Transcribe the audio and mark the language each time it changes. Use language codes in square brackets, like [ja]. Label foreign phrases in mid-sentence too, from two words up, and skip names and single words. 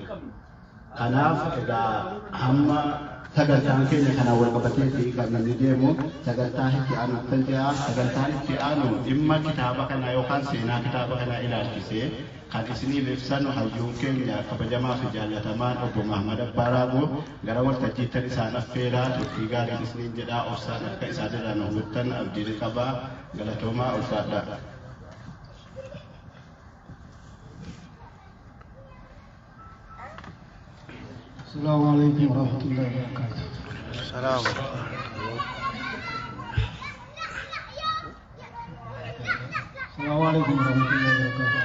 [om] Kanaaf egaa hamma sagantaan keenya kana wal qabatee kan namni deemu sagantaan itti aanu kan ta'aa sagantaan itti aanu dhimma kitaaba kana yookaan seenaa kitaaba kana ilaalchisee kan isiniif ibsanu hayyuun keenya kabajamaa fi jaallatamaan obbo Mahamad Abbaaraagoo gara waltajjiitti isaan affeeraa turtii gaarii isiniin jedhaa obsaan akka isaan irraa nu hubatan abdiin qabaa galatoomaa ulfaadhaa. [ar] السلام عليكم ورحمة الله وبركاته. السلام السلام عليكم ورحمة الله وبركاته.